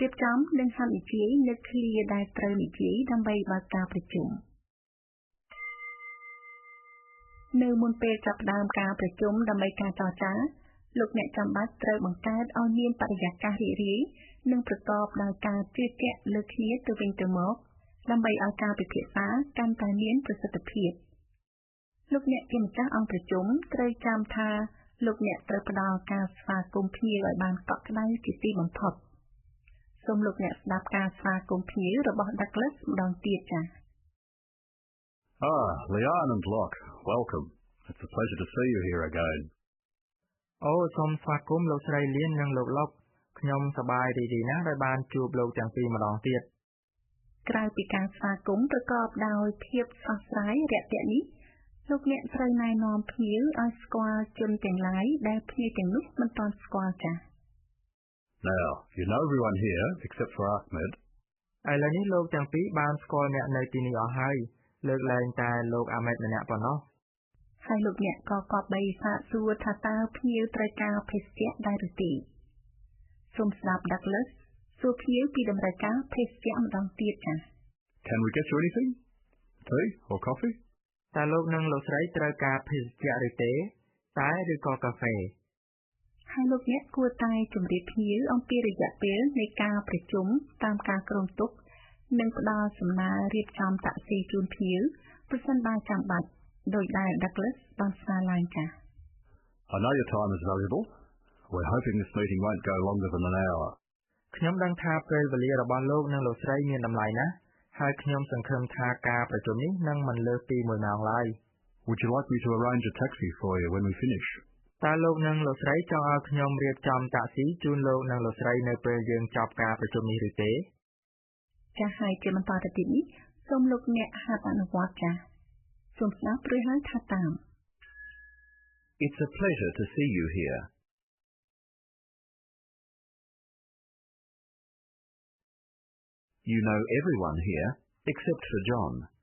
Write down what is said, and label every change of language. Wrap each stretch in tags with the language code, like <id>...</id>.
<km>រៀបចំនិងហាត់និយាយនៅឃ្លាដែលត្រូវនិយាយដើម្បីបើកការប្រជុំ នៅមុនពេលចាប់ផ្ដើមការប្រជុំដើម្បីការចរចា លោកអ្នកចាំបាច់ត្រូវបង្កើតឲ្យមានបរិយាកាសរីករាយនិងប្រកបដោយការជឿជាក់លើគ្នាទៅវិញទៅមកដើម្បីឲ្យការពិភាក្សាកាន់តែមានប្រសិទ្ធភាព លោកអ្នកជាម្ចាស់អង្គប្រជុំត្រូវចាំថាលោកអ្នកត្រូវផ្ដល់ការស្វាគមន៍ភ្ញៀវឲ្យបានកក់ក្ដៅជាទីបំផុត សូមលោកអ្នកស្ដាប់ការស្វាគមន៍ភ្ញៀវរបស់ Douglas ម្ដងទៀតចា៎</km> <en>Leanne and Locke, welcome. It's a pleasure to see you here again.</en> <km>អូសូមស្វាគមន៍លោកស្រីលៀននិងលោកឡុកខ្ញុំសប្បាយរីករាយណាស់ដែលបានជួបលោកទាំងពីរម្ដងទៀត ក្រៅពីការស្វាគមន៍ប្រកបដោយភាពស្រស់ស្រាយរាក់ទាក់នេះលោកអ្នកត្រូវណែនាំភ្ញៀវឲ្យស្គាល់ជនទាំងឡាយដែលភ្ញៀវទាំងនោះមិនទាន់ស្គាល់ចា៎</km> <en>Now, you know everyone here except for Ahmed.</en> <km>ឥឡូវនេះលោកទាំងពីរបានស្គាល់អ្នកនៅទីនេះអស់ហើយលើកលែងតែលោកអាមេតម្នាក់ប៉ុណ្ណោះ ហើយលោកអ្នកក៏គប្បីសាកសួរថាតើភ្ញៀវត្រូវការភេសជ្ជៈដែរឬទេសូមស្ដាប់ Douglas សួរភ្ញៀវពីតម្រូវការភេសជ្ជៈម្ដងទៀតចា៎</km> <en>Can we get you anything? Tea or coffee?</en> <km>តើលោកនិងលោកស្រីត្រូវការភេសជ្ជៈឬទេតែឬក៏កាហ្វេ ហើយលោកអ្នកគួរតែជម្រាបភ្ញៀវអំពីរយៈពេលនៃការប្រជុំតាមការគ្រោងទុកនិងផ្ដល់សំណើរៀបចំតាក់ស៊ីជូនភ្ញៀវប្រសិនបើចាំបាច់ដោយដែល Douglas បានស្នើឡើងចា៎</km> <en>I know your time is valuable. We're hoping this meeting won't go longer than an hour.</en> <km>ខ្ញុំដឹងថាពេលវេលារបស់លោកនិងលោកស្រីមានតម្លៃណាស់ហើយខ្ញុំសង្ឃឹមថាការប្រជុំនេះនឹងមិនលើសពី1ម៉ោងឡើយ</km> <en>Would you like me to arrange a taxi for you when we finish?</en> <km>តើលោកនិងលោកស្រីចង់ឲ្យខ្ញុំរៀបចំតាក់ស៊ីជូនលោកនិងលោកស្រីនៅពេលយើងចប់ការប្រជុំនេះឬទេ ចាស់ហើយជាបន្តទៅទៀតនេះសូមលោកអ្នកហាត់អនុវត្តចាស់សូមស្ដាប់ព្រោះហើយថាតាម</km> <en>It's a pleasure to see you here. You know everyone here except for John.</en>